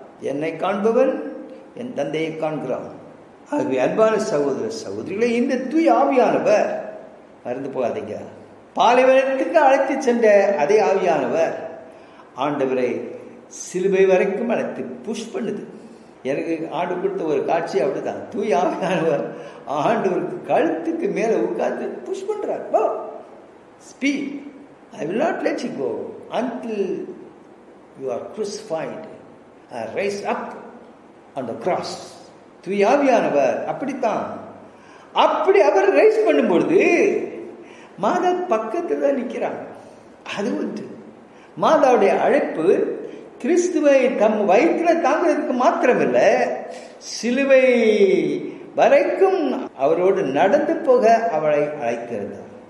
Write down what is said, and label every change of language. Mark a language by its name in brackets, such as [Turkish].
[Tamil] என்னை காண்பவன் என் தந்தையை காண்கிறான். ஆகவே அன்பான சகோதர சகோதரிகளே, இந்த தூய ஆவியானவர், மறந்து போகாதீங்க, பாலைவனத்துக்கு அழைத்து சென்ற அதே ஆவியானவர் ஆண்டவரை சிலுவை வரைக்கும் அழைத்து புஷ் பண்ணுது. எனக்கு ஆண்டு கொடுத்த ஒரு காட்சி அப்படிதான். தூய ஆவியானவர் ஆண்டவருக்கு கழுத்துக்கு மேலே உட்கார்ந்து புஷ் பண்றார். [English] Speed, I will not let you go until you are crucified and raised up on the cross. [Tamil] தூய ஆவியானவர் அப்படித்தான். அப்படி அவர் ரைஸ் பண்ணும்பொழுது மாதா பக்கத்தில் தான் நிற்கிறாங்க. அது ஒன்று. மாதாவுடைய அழைப்பு கிறிஸ்துவை தம் வயிற்றில் தாங்கிறதுக்கு மாத்திரமில்லை, சிலுவை வரைக்கும் அவரோடு நடந்து போக அவளை அழைத்திருந்தார்.